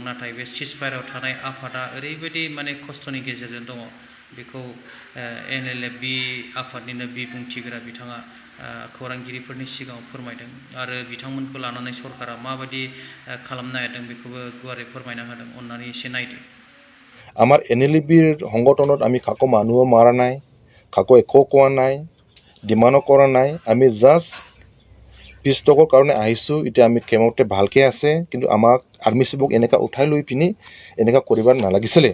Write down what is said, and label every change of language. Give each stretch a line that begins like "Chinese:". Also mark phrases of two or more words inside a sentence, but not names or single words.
Bodo: नाथाय बे सिजफायाराव थानाय आफादा ओरैबायदि माने खस्थ'नि गेजेरजों दङ बेखौ NLFB आफादनिनो बिबुंथिग्रा बिथाङा खौरांगिरिफोरनि सिगाङाव फोरमायदों आरो बिथांमोनखौ लानानै सरकारा माबायदि खालामनो नागिरदों बेखौबो गुवारै फोरमायना होदों। अन्नानै एसे नायदो।
Assamese: আমাৰ NLFBৰ সংগঠনত আমি কাকো মানুহো মাৰা নাই, কাকো একো কোৱা নাই, ডিমাণ্ডো কৰা নাই। আমি জাষ্ট পিছটকৰ কাৰণে আহিছোঁ। এতিয়া আমি কেমতে ভালকৈ আছে কিন্তু আমাক আৰ্মি চিফক এনেকুৱা উঠাই লৈ পিনি এনেকুৱা কৰিব নালাগিছিলে।